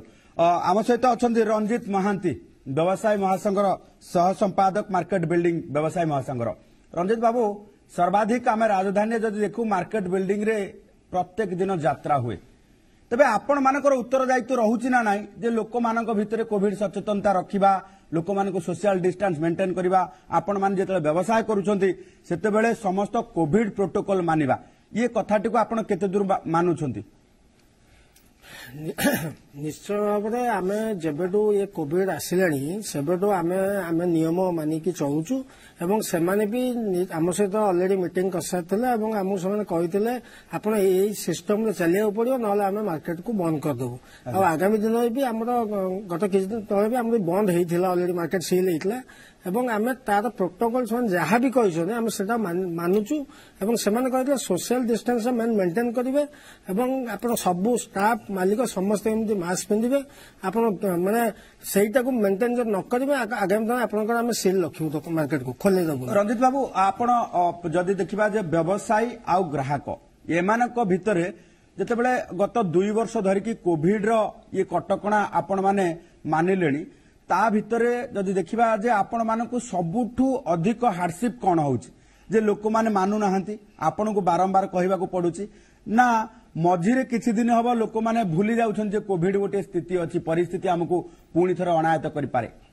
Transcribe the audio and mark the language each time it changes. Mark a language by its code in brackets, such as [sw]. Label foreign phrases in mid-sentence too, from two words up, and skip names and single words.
[or] ଆମ ସହିତ ଅଛନ୍ତି ରଞ୍ଜିତ ମହାନ୍ତି, ବ୍ୟବସାୟୀ ମହାସଂଘର ସହ ସମ୍ପାଦକ, [en] market building [or] ବ୍ୟବସାୟୀ ମହାସଂଘର। ରଞ୍ଜିତ ବାବୁ, ସର୍ବାଧିକ ଆମେ ରାଜଧାନୀରେ ଯଦି ଦେଖୁ [en] market building [or] ରେ ପ୍ରତ୍ୟେକ ଦିନ ଯାତ୍ରା ହୁଏ, ତେବେ ଆପଣ ମାନଙ୍କର ଉତ୍ତରଦାୟିତ୍ୱ ରହୁଛି ନା ନାହିଁ ଯେ ଲୋକମାନଙ୍କ ଭିତରେ କୋଭିଡ ସଚେତନତା ରଖିବା, ଲୋକମାନଙ୍କୁ [en] social distance maintain [or] କରିବା, ଆପଣମାନେ ଯେତେବେଳେ ବ୍ୟବସାୟ କରୁଛନ୍ତି ସେତେବେଳେ ସମସ୍ତ [en] covid protocol [or] ମାନିବା, ଇଏ କଥାଟିକୁ ଆପଣ କେତେ ଦୂର ମାନୁଛନ୍ତି? ନିଶ୍ଚୟ ଭାବରେ ଆମେ ଯେବେଠୁ ଏ କୋଭିଡ ଆସିଲାଣି ସେବେଠୁ ଆମେ ନିୟମ ମାନିକି ଚଳୁଛୁ ଏବଂ ସେମାନେ ବି ଆମ ସହିତ [en] already meeting [or] କରିସାରିଥିଲେ ଏବଂ ଆମକୁ ସେମାନେ କହିଥିଲେ ଆପଣ ଏଇ ସିଷ୍ଟମରେ ଚାଲିବାକୁ ପଡିବ, ନହେଲେ ଆମେ ମାର୍କେଟକୁ ବନ୍ଦ କରିଦେବୁ। ଆଉ ଆଗାମୀ ଦିନରେ ବି ଆମର ଗତ କିଛି ଦିନ ତଳେ ବି ଆମର ବନ୍ଦ ହେଇଥିଲା, [en] already market seal [or] ହେଇଥିଲା ଏବଂ ଆମେ ତାର ପ୍ରୋଟୋକଲ ସେମାନେ ଯାହା ବି କହିଛନ୍ତି ଆମେ ସେଟା ମାନୁଛୁ ଏବଂ ସେମାନେ କହିଥିଲେ [en] social distance maintain [or] କରିବେ ଏବଂ ଆପଣ ସବୁ ଷ୍ଟାଫ୍ ମାଲିକ ସମସ୍ତେ ଏମିତି ମାସ୍କ ପିନ୍ଧିବେ। ଆପଣ ମାନେ ସେଇଟାକୁ ମେଣ୍ଟେନ୍ ଯଦି ନ କରିବେ ଆଗାମୀ ଦିନ ଆପଣଙ୍କର ଆମେ ସିଲ୍ ରଖିବୁ ମାର୍କେଟକୁ ଖୋଲେଇ ଦେବୁ। ରଞ୍ଜିତ ବାବୁ, ଆପଣ ଯଦି ଦେଖିବା ଯେ ବ୍ୟବସାୟୀ ଆଉ ଗ୍ରାହକ ଏମାନଙ୍କ ଭିତରେ ଯେତେବେଳେ ଗତ 2 ବର୍ଷ ଧରିକି କୋଭିଡର ଇଏ କଟକଣା ଆପଣମାନେ ମାନିଲେଣି, ତା ଭିତରେ ଯଦି ଦେଖିବା ଯେ ଆପଣମାନଙ୍କୁ ସବୁଠୁ ଅଧିକ ହାର୍ଡସିପ୍ କଣ ହଉଛି ଯେ ଲୋକମାନେ ମାନୁନାହାନ୍ତି, ଆପଣଙ୍କୁ ବାରମ୍ବାର କହିବାକୁ ପଡୁଛି, ନା ମଝିରେ କିଛି ଦିନ ହବ ଲୋକମାନେ ଭୁଲି ଯାଉଛନ୍ତି ଯେ କୋଭିଡ ଗୋଟିଏ ସ୍ଥିତି ଅଛି, ପରିସ୍ଥିତି ଆମକୁ ପୁଣି ଥରେ ଅଣାୟତ୍ତ କରିପାରେ?